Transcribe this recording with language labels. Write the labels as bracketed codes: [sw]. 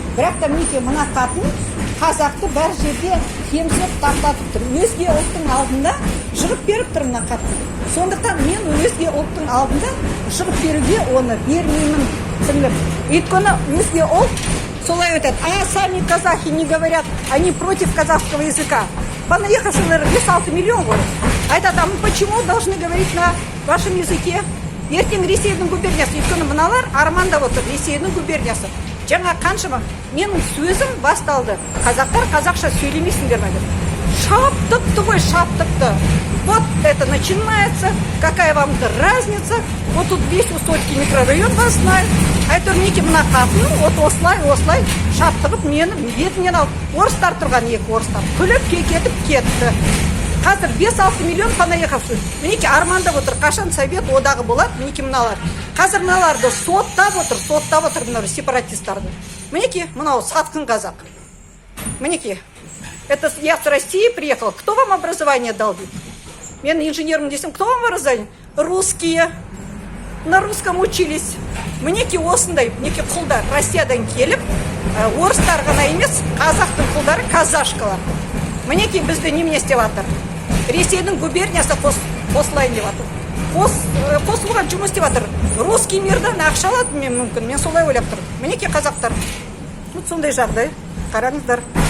[kk] Бірақ та мінекей мына қатын қазақты бар жерде кемсіп таптатып тұр. Өзге ұлттың алдында жығып беріп тұр мына қатын. Сондықтан мен өзге ұлттың алдында жығып беруге оны бермеймін, сіңлім. Өйткені өзге ұлт солай өтеді. [ru] А сами казахи не говорят, они против казахского языка. Понаехавших 5-6 миллион ғой. [kk] Айтады, [ru] а мы почему должны говорить на вашем языке? [kk] Ертең Ресейдің губерниясы, өйткені мыналар армандап отыр, Ресейдің губерниясы. Жаңа қаншама менің сөзім басталды. Қазақтар қазақша сөйлемейсіңдер ме деп. Шаптыпты ғой, шаптыпты. [ru] Вот это начинается, какая вам разница? Вот тут весь Усольский микрорайон вас знает. [kk] Айтыр неке мына қатын, вот осылай шаптырып мені бетінен алып. Орыстар тұрған екі орыстар. Күліп кетіп кетті. Қазір 5-6 миллион понаехавших. Мінеке армандап отыр, қашан совет одағы болады, мінеке мыналар. Қазір мыналарды соттап отыр мынау сепаратистарды. Мінеке, мынау сатқын қазақ. Мінеке, [ru] это я с России приехала. Кто вам образование дал? [kk] Мен инженермін десем, [ru] кто вам образование? Русские. На русском учились. [kk] Мінеке осындай, мінеке құлдар Россиядан келіп, орыстар ғана емес, қазақтың құлдары казашкалар. Мінеке бізді немене істеп жатыр? Ресейдің губерниясы қосылайын деп жатыр. Қосылуға жұмыс істеп жатыр. Русский мирдан ақша алады мүмкін. Мен солай ойлап тұрмын. Мінеке қазақтар. Сондай жағдай. Қараңыздар.